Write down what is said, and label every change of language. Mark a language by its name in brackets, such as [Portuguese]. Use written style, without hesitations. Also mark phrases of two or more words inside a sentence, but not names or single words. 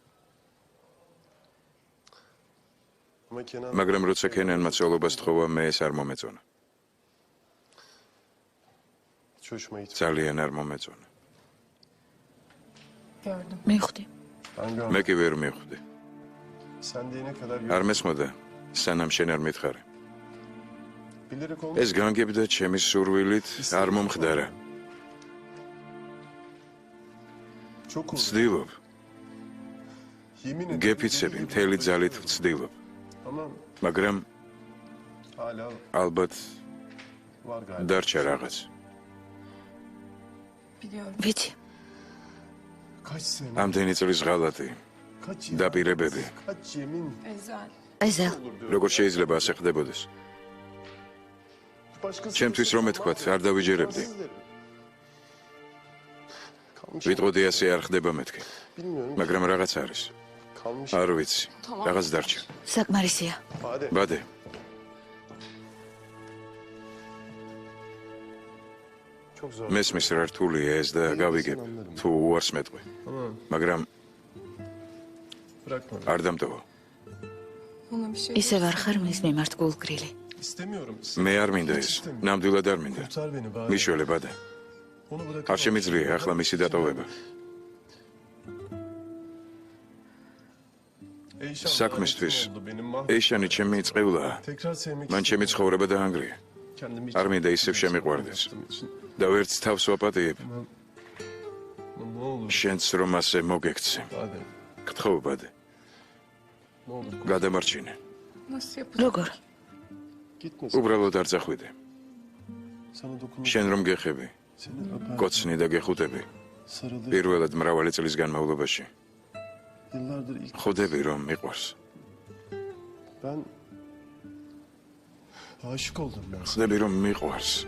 [Georgian] მაგრამ როცა ქენანმა ცოლობას თხოვა, მე ეს არ მომეწონა. ძალიან არ მომეწონა. მივხვდი. მე კი ვერ მივხვდი. [Turkish] Sen diyene kadar [Georgian] არ მესმოდა, სანამ შენ არ მითხარი. [Turkish] bilerek [Georgian] ეს განგებდა ჩემი სურვილით არ მომხდარა. [Turkish] çok oldu. [Georgian] ვცდილობ, [Turkish] Yemin ederim. [Georgian] გეფიცები მთელი ძალით ვცდილობ, [Turkish] Ama [Georgian] მაგრამ [Turkish] hala [Georgian] ალბათ [Turkish] var galiba. [Georgian] დარჩა რაღაც. ვიცი, [Turkish] Kaç sene, [Georgian] ამდენი წლის ღალატი, [Turkish] kaç [Georgian] დაპირებები, [Turkish] kaç yemin. [Georgian] ეზელ, როგორ შეიძლება ასე ხდებოდეს? [Turkish] Başkası [Georgian] ჩემთვის რომ ეთქვათ, არ დავიჯერებდი. [Turkish] Kalmış. [Georgian] ვიტყოდი ასე არ ხდება მეთქი, [Turkish] Bilmiyorum. [Georgian] მაგრამ რაღაც არის. [Turkish] Kalmış. [Georgian] არ ვიცი, რაღაც დარჩა. საკმარისია. Bade. ბადე, [Turkish] Çok zor. [Georgian] მესმის რა რთულია ეს და გავიგებ, თუ უარს მეტყვი. მაგრამ [Turkish] Bırakma. [Georgian] არ დამტოვო. ისევ არ ხარ მის მიმართ გულგრილი. [Turkish] İstemiyorum. [Georgian] მე არ მინდა ეს, ნამდვილად არ მინდა. [Turkish] Kurtar beni bari. [Georgian] მიშველე ბადე, [Turkish] Onu bırak. [Georgian] არ შემიძლია ახლა მისი დატოვება. საქმისთვის ეიშანი ჩემი წყევლაა. [Turkish] Tekrar sevmek [Georgian] მან ჩემი ცხოვრება დაანგრია. [Turkish] kendimi hiç [Georgian] არ მინდა ისევ შემიყვარდეს. [Turkish] yaptığım için. [Georgian] და ვერც თავს ვაპატიებ, [Turkish] Ama ne olur [Georgian] შენც რომ ასე მოგექცე. bade. გთხოვ ბადე, [Turkish] Ne olur [Georgian] გადამარჩინე. როგორ? [Turkish] gitmesin. [Georgian] უბრალოდ არ წახვიდე. [Turkish] Sana dokunmak. [Georgian] შენ რომ გეხები, [Turkish] Seni öper. [Georgian] კოცნი და გეხუტები. [Turkish] Sarılır. [Georgian] პირველად მრავალი წლის განმავლობაში. [Turkish] Yıllardır ilk [Georgian] ხვდები რომ მიყვარს. [Turkish] ben aşık oldum ben. [Georgian] ხვდები რომ მიყვარს.